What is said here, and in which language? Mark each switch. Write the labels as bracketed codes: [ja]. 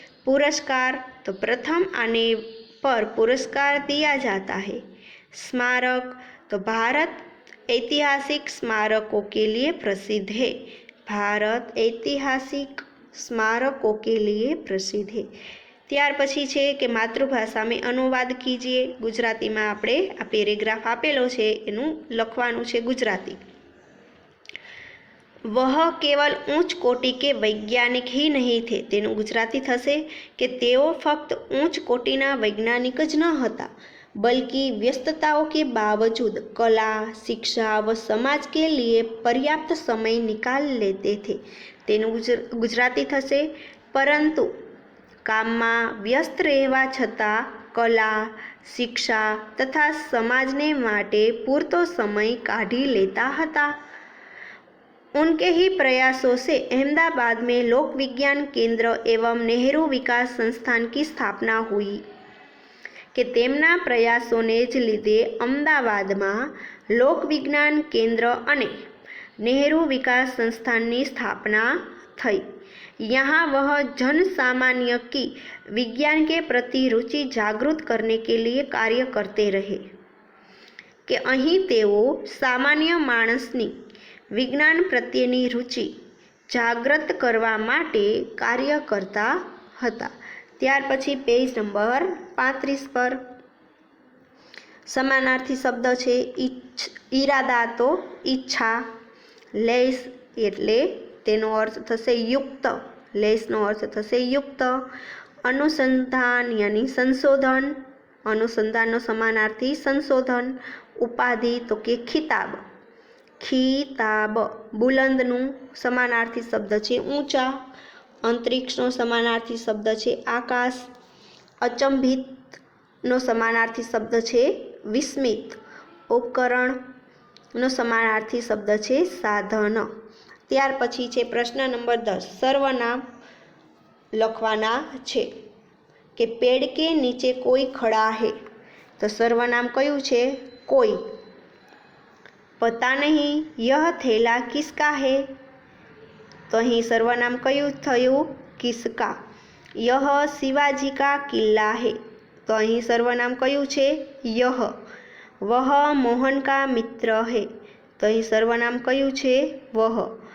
[hi] पुरस्कार, तो प्रथम आने पर पुरस्कार दिया जाता है. स्मारक, तो भारत ऐतिहासिक स्मारकों के लिए प्रसिद्ध है. भारत ऐतिहासिक स्मारकों के लिए प्रसिद्ध है. [gu] ત્યાર પછી છે કે માતૃભાષામાં અનુવાદ કીજીએ. ગુજરાતીમાં આપણે આ પેરેગ્રાફ આપેલો છે એનું લખવાનું છે ગુજરાતી. [hi] वह केवल उच्च कोटि के वैज्ञानिक ही नहीं थे। [gu] તેનું ગુજરાતી થશે કે તેઓ ફક્ત ઉચ્ચ કોટિના વૈજ્ઞાનિક જ ન હતા, [hi] बल्कि व्यस्तताओं के बावजूद कला, शिक्षा व समाज के लिए पर्याप्त समय निकाल लेते थे। [gu] તેનું ગુજરાતી થશે પરંતુ કામમાં વ્યસ્ત રહેવા છતાં કલા, [hi] शिक्षा तथा [gu] समाजने માટે પૂરતો સમય કાઢી લેતા હતા। [hi] उनके ही प्रयासों से अहमदाबाद में लोक विज्ञान केंद्र एवं नेहरू विकास संस्थान की स्थापना हुई [gu] કે તેમના પ્રયાસોને જ લીધે અમદાવાદમાં લોક વિજ્ઞાન કેન્દ્ર અને [hi] नेहरू विकास संस्थान की स्थापना थई। यहाँ वह जन सामान्य की विज्ञान के प्रति रुचि जागृत करने के लिए कार्य करते रहे [gu] કે અહીં તેઓ સામાન્ય માણસની વિજ્ઞાન પ્રત્યેની રુચિ જાગૃત કરવા માટે કાર્ય કરતા હતા। ત્યાર પછી પેજ નંબર 35 પર સમાનાર્થી શબ્દ છે ઈરાદા તો ઈચ્છા, લેસ એટલે તેનો અર્થ થશે યુક્ત, લેસનો અર્થ થશે યુક્ત, [hi] अनुसंधान यानी संशोधन, [gu] अनुसंधानનો સમાનાર્થી સંશોધન, ઉપાધિ તો કે ખિતાબ, ખિતાબ, બુલંદનું સમાનાર્થી શબ્દ છે ઊંચા, અંતરિક્ષનો સમાનાર્થી શબ્દ છે આકાશ, અચંભિતનો સમાનાર્થી શબ્દ છે વિસ્મિત, ઉપકરણનો સમાનાર્થી શબ્દ છે સાધન। ત્યાર પછી છે પ્રશ્ન નંબર 10, સર્વનામ લખવાના છે કે પેડ કે નીચે કોઈ ખડા હે, તો સર્વનામ કયું છે? કોઈ। [hi] पता नहीं यह थैला किसका है, तो [gu] અહીં સર્વનામ કયું થયું? [hi] किसका। यह शिवाजी का किला है, तो [gu] અહીં સર્વનામ કયું છે? [hi] यह। वह मोहन का मित्र है, तो [gu] અહીં સર્વનામ કયું છે? [hi] वह।